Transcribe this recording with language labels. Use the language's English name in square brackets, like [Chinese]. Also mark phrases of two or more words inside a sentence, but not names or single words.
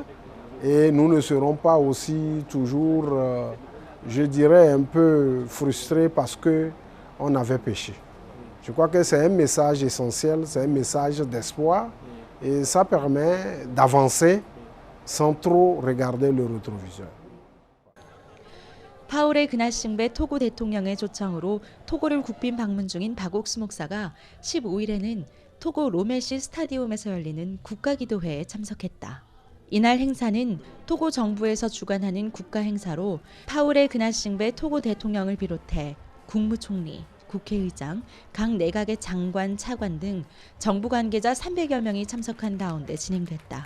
[French] Et nous ne serons pas aussi toujours, je dirais, un peu frustrés parce qu'on avait péché. Je crois que c'est un message essentiel, c'est un message d'espoir. Et ça permet d'avancer sans trop regarder le rétroviseur. [Korean] 파울의 그나싱베 토고 대통령의 초청으로 토고를 국빈 방문 중인 박옥수 목사가 15일에는 토고 로메시 스타디움에서 열리는 국가기도회에 참석했다. 이날 행사는 토고 정부에서 주관하는 국가 행사로 파울의 그나싱베 토고 대통령을 비롯해 국무총리, 국회의장, 각 내각의 장관, 차관 등 정부 관계자 300여 명이 참석한 가운데 진행됐다.